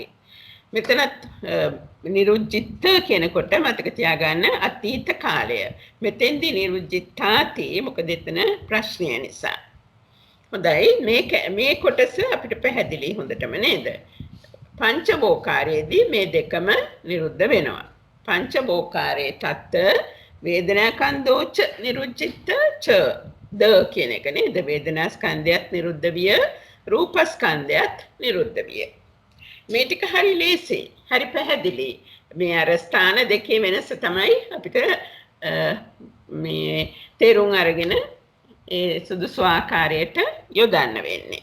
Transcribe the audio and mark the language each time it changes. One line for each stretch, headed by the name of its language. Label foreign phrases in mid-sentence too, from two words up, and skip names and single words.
Sinhala: මෙතනත් නිරුද්ධිත කියනකොට මතක තියාගන්න අතීත කාලය. මෙතෙන්දී නිරුද්ධිතාති මොකද එතන ප්‍රශ්නය නිසා. හොඳයි මේ කොටස අපිට පැහැදිලි හොඳටම නේද? පංචවෝකාරයේදී මේ දෙකම නිරුද්ධ වෙනවා. පංචවෝකාරයේ
Pali: තත්ත වේදනාස්කන්ධෝච නිරුද්ධිත ච ද
Sinhala: කියන එක නේද? වේදනාස්කන්ධයත් නිරුද්ධ විය, රූපස්කන්ධයත් නිරුද්ධ විය. මේ ටික හරි ලේසි. හරි පැහැදිලි. මේ අර ස්ථාන දෙකේ වෙනස තමයි අපිට මේ තේරුම් අරගෙන ඒ සුදුසු ආකාරයට යොදන්න වෙන්නේ.